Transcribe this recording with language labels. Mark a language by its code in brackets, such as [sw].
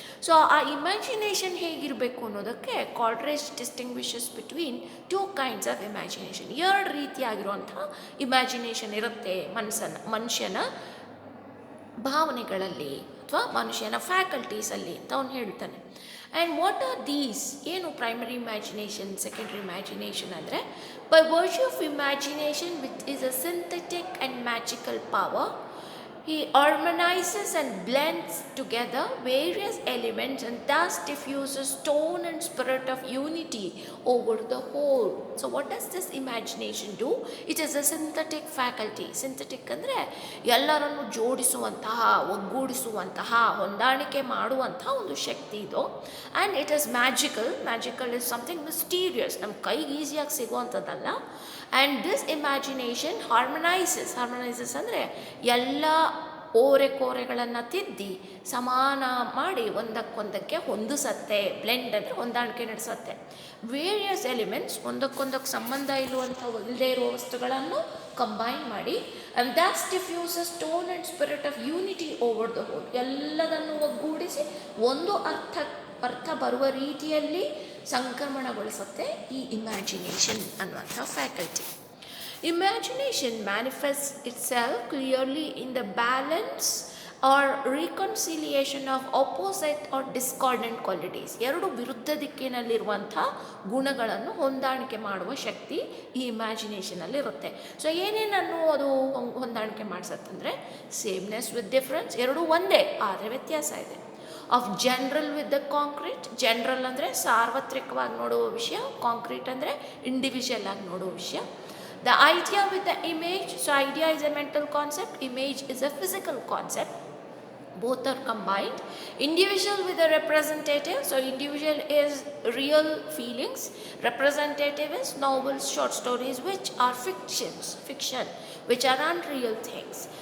[kn] So ಆ imagination ಹೇಗಿರಬೇಕು ಅನ್ನೋದಕ್ಕೆ [en] Coleridge distinguishes between two kinds of imagination. [kn] ಎರಡು ರೀತಿಯಾಗಿರುವಂಥ ಇಮ್ಯಾಜಿನೇಷನ್ ಇರುತ್ತೆ ಮನುಷ್ಯನ ಭಾವನೆಗಳಲ್ಲಿ ಅಥವಾ ಮನುಷ್ಯನ ಫ್ಯಾಕಲ್ಟೀಸಲ್ಲಿ ಅಂತ ಅವನು ಹೇಳ್ತಾನೆ. [en] And what are these? ಏನು primary imagination, secondary imagination ಅಂದರೆ by virtue of imagination which is a synthetic and magical power, he harmonizes and blends together various elements and thus diffuses tone and spirit of unity over the whole. So what does this imagination do? It is a synthetic faculty. [kn] Synthetic ಅಂದರೆ ಎಲ್ಲರನ್ನು ಜೋಡಿಸುವಂತಹ, ಒಗ್ಗೂಡಿಸುವಂತಹ, ಹೊಂದಾಣಿಕೆ ಮಾಡುವಂತಹ ಒಂದು ಶಕ್ತಿ ಇದು. [en] And it is magical. Magical is something mysterious, [kn] ನಮ್ಮ ಕೈಗೆ ಈಸಿಯಾಗಿ ಸಿಗುವಂಥದ್ದಲ್ಲ. [en] and this imagination harmonises [kn] ಅಂದರೆ ಎಲ್ಲ ಓರೆಕೋರೆಗಳನ್ನು ತಿದ್ದಿ ಸಮಾನ ಮಾಡಿ ಒಂದಕ್ಕೊಂದಕ್ಕೆ ಹೊಂದಿಸತ್ತೆ. ಬ್ಲೆಂಡ್ ಅಂದರೆ ಹೊಂದಾಣಿಕೆ ನಡೆಸುತ್ತೆ. ವೇರಿಯಸ್ ಎಲಿಮೆಂಟ್ಸ್, ಒಂದಕ್ಕೊಂದಕ್ಕೆ ಸಂಬಂಧ ಇಲ್ಲದೇ ಇರುವ ವಸ್ತುಗಳನ್ನು ಕಂಬೈನ್ ಮಾಡಿ, [en] And thus diffuses tone and spirit of unity over the whole. [kn] ಎಲ್ಲದನ್ನು ಒಗ್ಗೂಡಿಸಿ ಒಂದು ಅರ್ಥ ಬರುವ ರೀತಿಯಲ್ಲಿ ಸಂಕ್ರಮಣಗೊಳಿಸುತ್ತೆ ಈ ಇಮ್ಯಾಜಿನೇಷನ್ ಅನ್ನುವಂಥ faculty. [en] Imagination manifests itself clearly in the balance or reconciliation of opposite or discordant qualities. [kn] ಎರಡು ವಿರುದ್ಧ ದಿಕ್ಕಿನಲ್ಲಿರುವಂಥ ಗುಣಗಳನ್ನು ಹೊಂದಾಣಿಕೆ ಮಾಡುವ ಶಕ್ತಿ ಈ ಇಮ್ಯಾಜಿನೇಷನಲ್ಲಿ ಇರುತ್ತೆ. ಸೊ ಏನೇನನ್ನು ಅದು ಹೊಂದಾಣಿಕೆ ಮಾಡಿಸತ್ತಂದರೆ [en] sameness with difference, [kn] ಎರಡೂ ಒಂದೇ ಆದರೆ ವ್ಯತ್ಯಾಸ ಇದೆ. [en] of general with the concrete, [kn] general ಅಂದರೆ ಸಾರ್ವತ್ರಿಕವಾಗಿ ನೋಡುವ ವಿಷಯ, ಕಾಂಕ್ರೀಟ್ ಅಂದರೆ ಇಂಡಿವಿಜುವಲ್ ಆಗಿ ನೋಡುವ ವಿಷಯ. [en] The idea with the image, so idea is a mental concept, image is a physical concept. Both are combined. Individual with a representative, so individual is real feelings, representative is novels, short stories which are fiction, which are unreal things.